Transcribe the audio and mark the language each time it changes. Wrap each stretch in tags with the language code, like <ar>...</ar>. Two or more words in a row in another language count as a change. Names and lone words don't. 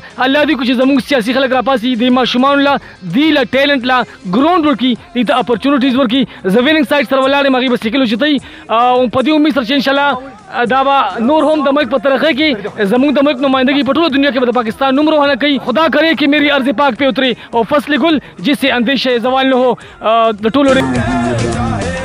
<ps>الله دې کړي چې زموږ سیاسي خلک راپاسي د ماشومانو له دې له ټیلنټ له ګراونډ ورکړي دې ته اپرچونټیز ورکړي. زه</ps> <en>winning side</en> <ps>سره ولاړ یم هغې به سیکل وچتئ او په دې امید سره چې انشاءالله دا به نور هم د ملک په ترقۍ کې زموږ د ملک نمائندگی په ټوله دنیا کې به د پاکستان نوم روښانه کوي.</ps> <ur>خدا کرے کہ میری عرض پاک پہ اترے اور فصل گل جس سے اندیشہ زوال نہ ہو.</ur> <ps>د ټولو</ps>